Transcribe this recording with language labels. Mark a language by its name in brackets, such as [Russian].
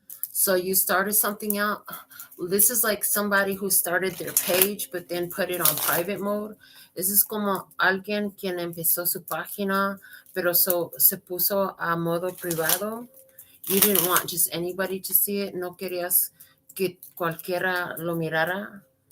[English] So you started something out. This is like somebody who started their page but then put it on private mode. This is [Spanish] como alguien quien empezó su página pero se puso a modo privado. [English] You didn't want just anybody to see it. [Spanish] No querías que cualquiera lo mirara.